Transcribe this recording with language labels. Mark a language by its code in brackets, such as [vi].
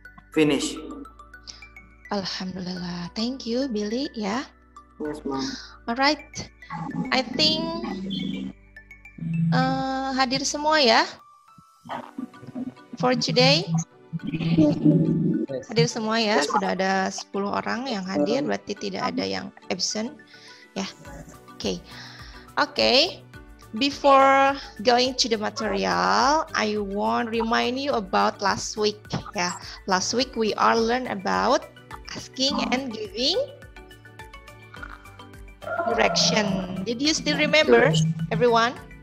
[en] Finish. Alhamdulillah. Thank you, Billy. Ya. Yes, Mom. Alright. I think [id] hadir semua ya [en] for today. [id] Hadir semua ya. Sudah ada 10 orang yang hadir, berarti tidak ada yang absent. Ya. Okay. [en] Before going to the material, I want to remind you about last week. Ya. Last week we are learn about asking and giving direction. Did you still remember, everyone?